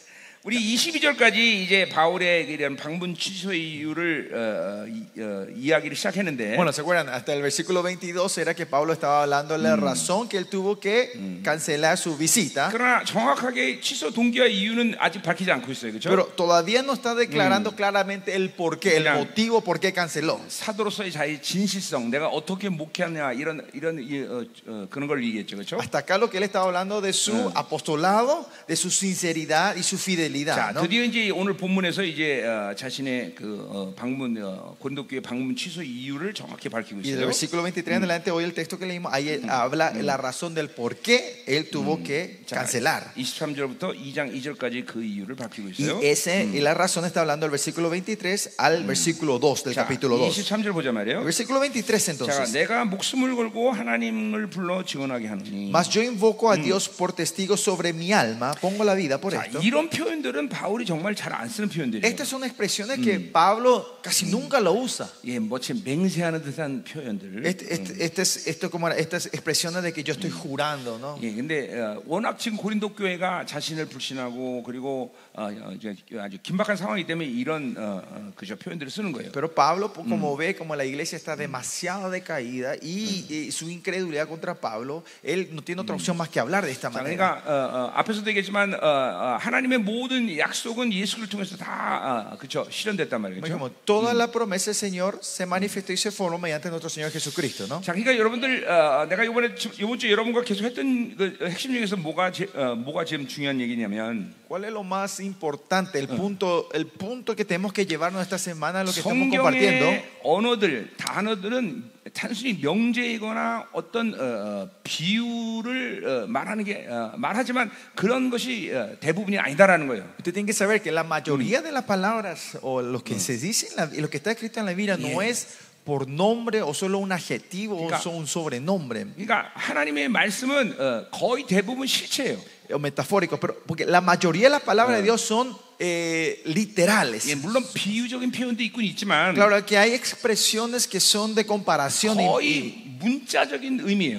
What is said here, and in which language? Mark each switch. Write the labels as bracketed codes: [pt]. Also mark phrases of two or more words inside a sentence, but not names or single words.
[ko] 우리 22절까지 이제 바울의 이런 방문 취소의 이유를 이야기를 시작했는데 [es] Bueno, ¿se acuerdan? Hasta el versículo 22 era que Pablo estaba hablando de la razón que él tuvo que cancelar su visita. [ko] 그러나 정확하게 취소 동기와 이유는 아직 밝히지 않고 있어요. 그렇죠? [es] Pero todavía no está declarando claramente el por qué, el Mira. motivo por qué canceló. [ko] 사도로서의 자기 진실성, 내가 어떻게 목회하냐 이런 그런 걸 얘기했죠. 그렇죠? [es] Hasta acá lo que él estaba hablando de su apostolado, de su sinceridad y su fidelidad. [ko] 자, [es] ¿no? [ko] 드디어 이제 오늘 본문에서 이제 자신의 그 방문 고린도교회 방문 취소 이유를 정확히 밝히고 [es] Y del [ko] 있어요. [es] versículo 23 en adelante, hoy el texto que leímos, ahí él habla la razón del por qué él tuvo que cancelar. [ko] 23절부터 2장 2절까지 그 이유를 밝히고 [es] Y, [ko] 있어요. [es] y la razón está hablando del versículo 23 al versículo 2 del [ko] 자, [es] capítulo 2. [ko] 23절 보자 말이에요. [es] El versículo 23 [ko] 자, [es] entonces. [ko] 내가 목숨을 걸고 하나님을 불러 증언하게 하노니. [es] Mas yo invoco a Dios por testigo sobre mi alma, pongo la vida por [ko] 자, [es] esto. [ko] 이런 표현들은 바울이 정말 잘 안 쓰는 표현들이에요. [es] Estas son expresiones que Pablo casi nunca lo usa. [ko] 예, 뭐지 맹세하는 듯한 표현들. [es] Estas expresiones de que yo estoy jurando, ¿no? [ko] 예, 근데 워낙 지금 고린도 교회가 자신을 불신하고 그리고 이제 아주 긴박한 상황이기 때문에 이런 그저 표현들을 쓰는 거예요. [es] Pero Pablo, como ve, como la iglesia está demasiado decaída y su incredulidad contra Pablo, él no tiene otra opción más que hablar de esta [ko] 자, [es] manera. [ko] 그러니까 앞에서도 얘기했지만 하나님의 모든 약속은 예수를 통해서 다 그렇죠 실현됐단 말이죠. [es] Como toda la promesa del Señor se manifestó y se formó mediante nuestro Señor Jesucristo, ¿no? [ko] 자, 그러니까 여러분들 내가 이번 주에 여러분과 계속 했던 그 핵심 중에서 뭐가 지금 중요한 얘기냐면 [es] ¿Cuál es lo más importante? El punto que tenemos que llevarnos esta semana, lo que estamos compartiendo. [ko] 성경의 단어들은 단순히 명제이거나 어떤 비유를 말하는 게 말하지만 그런 것이 대부분이 아니다라는 거예요. [es] Usted tiene que saber que la mayoría de las palabras o lo que se dice y lo que está escrito en la Biblia no es por nombre o solo un adjetivo o un sobrenombre. [ko] 그러니까 하나님의 말씀은 거의 대부분 실체예요. [es] O metafórico, pero porque la mayoría de las palabras de Dios son literales. [ko] 예, 물론 비유적인 표현도 있긴 있지만 [es] Claro que hay expresiones que son de comparación y [ko] 거의 문자적인 의미예요.